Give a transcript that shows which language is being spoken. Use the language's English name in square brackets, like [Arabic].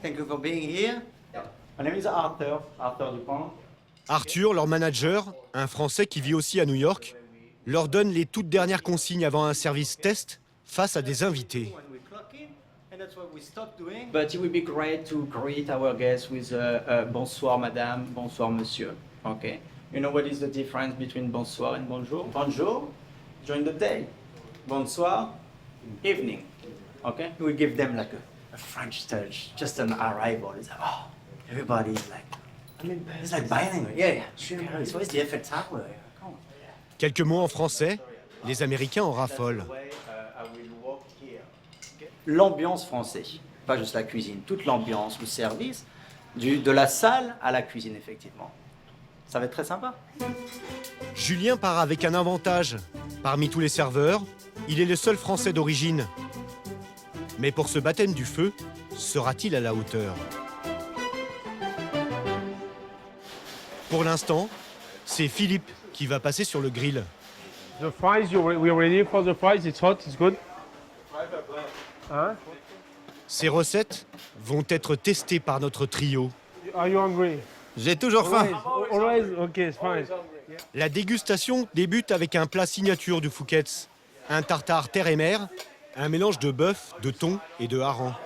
[English] Thank you for being here. My name is Arthur Dupont. [French] Arthur, leur manager, un Français qui vit aussi à New York, leur donne les toutes dernières consignes avant un service test face à des invités. [English] But it would be great to greet our guests with [French] bonsoir madame, bonsoir monsieur. [English] Okay. You know what is the difference between bonsoir and bonjour? Bonjour, during the day. Bonsoir, evening. Okay. We give them like a French touch, just an arrival. It's like, oh, everybody's like, it's like bilingual. Yeah, sure. It's always the Eiffel Tower. [French] Quelques mots en français, les Américains en raffolent. L'ambiance française, pas juste la cuisine, toute l'ambiance, le service, de la salle à la cuisine, effectivement. Ça va être très sympa. Julien part avec un avantage. Parmi tous les serveurs, il est le seul Français d'origine. Mais pour ce baptême du feu, sera-t-il à la hauteur? Pour l'instant, c'est Philippe qui va passer sur le grill. [English] The fries, we're ready for the fries. It's hot, it's good. Hein? [French] Ces recettes vont être testées par notre trio. [English] Are you hungry? [French] J'ai toujours faim. [English] Always? Okay, it's fine. [French] La dégustation débute avec un plat signature du Fouquet's. Un tartare terre et mer, un mélange de bœuf, de thon et de hareng.